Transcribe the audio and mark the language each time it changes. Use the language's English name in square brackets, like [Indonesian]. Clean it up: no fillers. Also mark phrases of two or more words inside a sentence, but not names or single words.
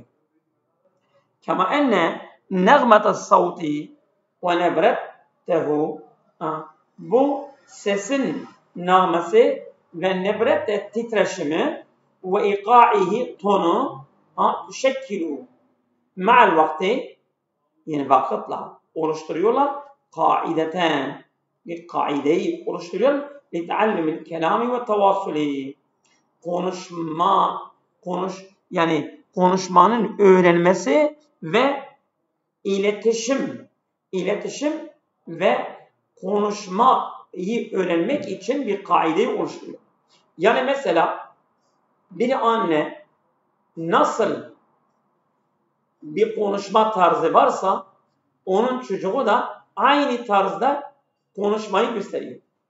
[Arabic] كما أن نغمة الصوت ونبرته, [Turkish] bu sesin namesi ve nebret titreşimi ve iqa'ihi tonu [Arabic] تتشكل مع الوقت, [Turkish] yani vakitle oluşturuyorlar, kaideten, bir kaideyi oluşturuyor [Arabic] لِتَعَلِّمِ الْكَلَامِ وَالتَّوَاصُلِ, [Turkish] yani konuşmanın öğrenmesi ve iletişim ve konuşmayı öğrenmek için bir kaideyi oluşturuyor. Yani mesela bir anne nasıl bir konuşma tarzı varsa onun çocuğu da aynı tarzda konuşmayı gösteriyor.